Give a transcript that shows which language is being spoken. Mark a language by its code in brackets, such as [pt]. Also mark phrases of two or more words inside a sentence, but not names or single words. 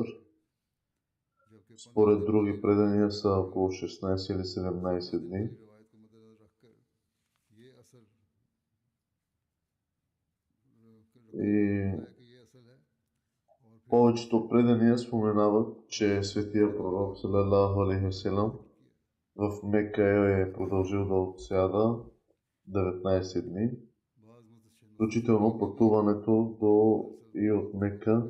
[bg] Според други предания са около 16 или 17 дни. И повечето предания споменават, че светия пророк [ar] صلى الله عليه وسلم [bg] в Мека е продължил да отсяда 19 дни. Включително пътуването и от Мека.